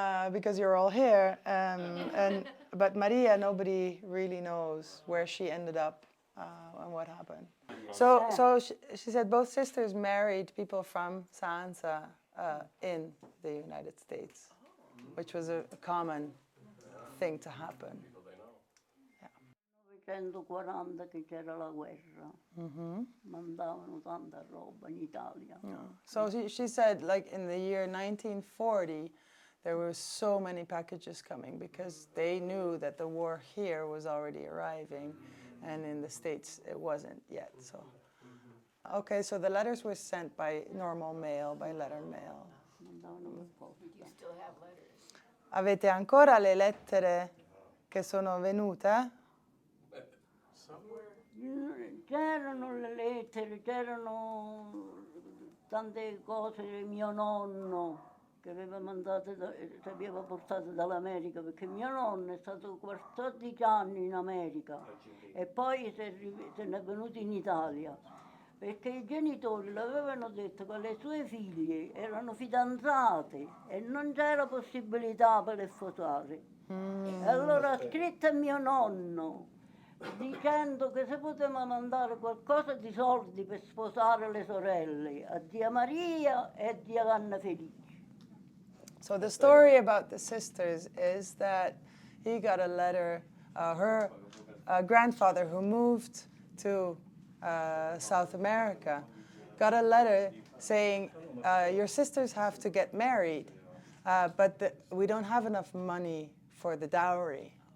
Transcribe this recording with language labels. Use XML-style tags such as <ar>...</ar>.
<en>Because you're all here, but Maria, nobody really knows where she ended up and what happened. So she said both sisters married people from Sanza in the United States, which was a common thing to happen.</en> <it>1940 che c'era la guerra, mandavano tanta roba in Italia.</it> <en>So she said, like in the year 1940, there were so many packages coming because they knew that the war here was already arriving, and in the States it wasn't yet. So, okay, so the letters were sent by normal mail, by letter mail.</en> <it>Mandavano per posta.</it> <en>You still have letters.</en> <it>Avete ancora le lettere che sono venute? C'erano le lettere, c'erano tante cose di mio nonno che aveva mandato, che aveva portato dall'America, perché mio nonno è stato 14 anni in America e poi se n'è venuto in Italia, perché i genitori le avevano detto che le sue figlie erano fidanzate e non c'era possibilità per le sposare. E allora ha scritto a mio nonno dicendo che se poteva mandare qualcosa di soldi per sposare le sorelle a zia Maria e a zia Anna Felice.</it> <en>So the story about the sisters is that he got a letter, her grandfather who moved to South America got a letter saying, your sisters have to get married, but we don't have enough money for the dowry.</en>